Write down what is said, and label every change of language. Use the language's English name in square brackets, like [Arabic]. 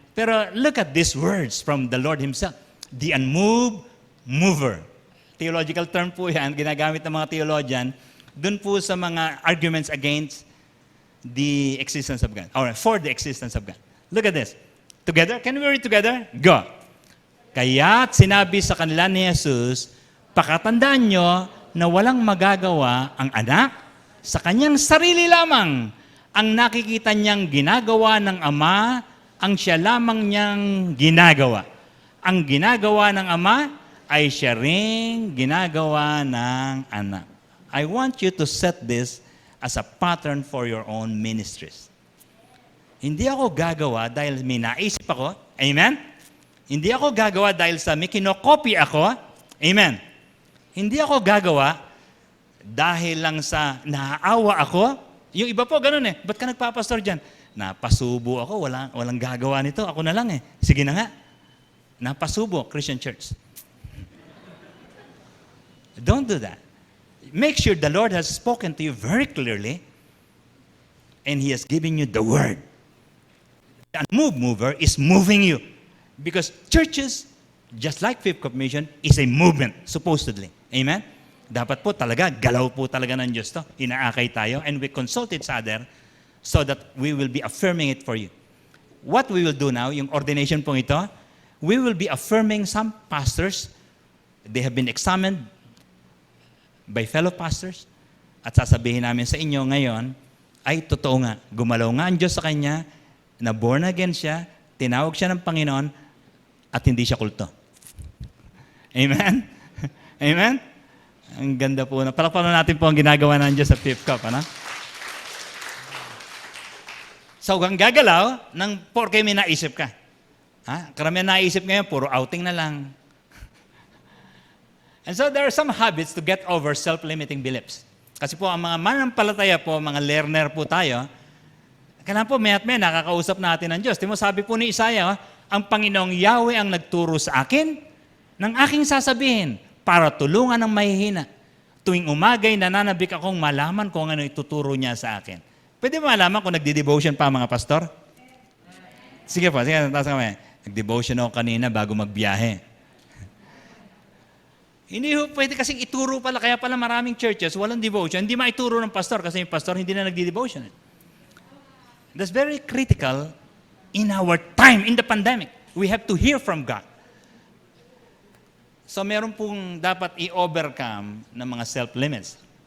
[Filipino] Pero [English] look at these words from the Lord Himself. The unmoved mover. Theological term [Filipino] po yan, ginagamit ng mga theologian, dun po sa mga [English] arguments against the existence of God. Or for the existence of God. Look at this. Together? Can we read together? Go. [Filipino] Kaya't sinabi sa kanila ni Jesus, pakatandaan nyo na walang magagawa ang anak sa kanyang sarili lamang. Ang nakikita niyang ginagawa ng Ama, ang siya lamang niyang ginagawa. Ang ginagawa ng Ama ay siya ring ginagawa ng anak. [English] I want you to set this as a pattern for your own ministries. [Filipino] Hindi ako gagawa dahil may naisip ako. Amen? Hindi ako gagawa dahil sa may kinokopy ako. Amen? Hindi ako gagawa dahil lang sa naaawa ako. Yung iba po, ganun eh. Ba't ka nagpapastor dyan? Napasubo ako, walang gagawa nito. Ako na lang eh. Sige na nga. Napasubo, Christian Church. [English] Don't do that. Make sure the Lord has spoken to you very clearly and He has given you the word. The unmoved mover is moving you. Because churches, just like Fifth Commission, is a movement, supposedly. Amen? [Filipino] Dapat po talaga, galaw po talaga ng Diyos to. Inaakay tayo [English] and we consult each other so that we will be affirming it for you. What we will do now, [Filipino] yung ordination pong ito, [English] we will be affirming some pastors. They have been examined by fellow pastors. [Filipino] At sasabihin namin sa inyo ngayon, ay totoo nga, gumalaw nga ang Diyos sa kanya, na born again siya, tinawag siya ng Panginoon, at hindi siya kulto. Amen? Amen? Ang ganda po. Palakpakan natin po ang ginagawa ng Diyos sa Fifth Cup. Ano? So, kung gagalaw, porke may naisip ka. Ha? Karamihan naisip ngayon, puro outing na lang. [English] And so, there are some habits to get over self-limiting beliefs. [Filipino] Kasi po, ang mga manampalataya po, mga learner po tayo, kailangan po, may nakakausap natin ng Diyos. Timo, sabi po ni Isaiah, ang Panginoong Yahweh ang nagturo sa akin ng aking sasabihin para tulungan ang mahihina. Tuwing umagay, nananabik akong malaman kung ano ituturo niya sa akin. Pwede ba malaman kung nagdi-devotion pa mga pastor? Sige po, sige, taas kami. Nag-devotion ako kanina bago magbiyahe. Hindi ho, pwede kasing ituro pala, kaya pala maraming churches, walang devotion. Hindi maituro ng pastor kasi yung pastor hindi na nagdi-devotion. [English] That's very critical in our time, in the pandemic. We have to hear from God. [Filipino] So meron pong dapat i-overcome ng mga self-limits.